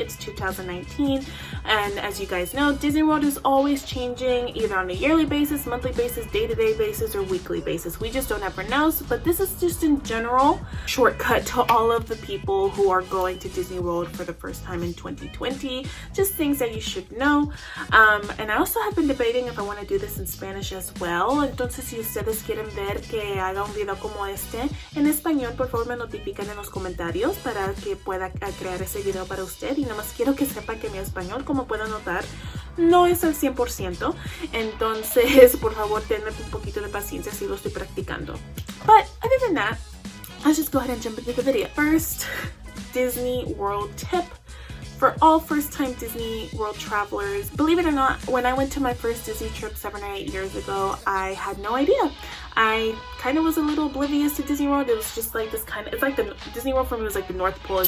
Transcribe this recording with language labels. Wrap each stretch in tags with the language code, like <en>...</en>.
<en>It's 2019, and as you guys know, Disney World is always changing, either on a yearly basis, monthly basis, day-to-day basis, or weekly basis. We just don't ever know, but this is just in general shortcut to all of the people who are going to Disney World for the first time in 2020. Just things that you should know. And I also have been debating if I want to do this in Spanish as well.</en> <es>Entonces, si ustedes quieren ver que haga un video como este en español, por favor me notifican en los comentarios para que pueda crear ese video para usted. Y nada más quiero que sepan que mi español, como pueden notar, no es al 100%. Entonces, por favor, tenme un poquito de paciencia si lo estoy practicando.</es> <en>But other than that, let's just go ahead and jump into the video. First, Disney World tip for all first-time Disney World travelers. Believe it or not, when I went to my first Disney trip 7 or 8 years ago, I had no idea. I kind of was a little oblivious to Disney World. It was just like this kind of, it's like the Disney World for me was like the North Pole.</en>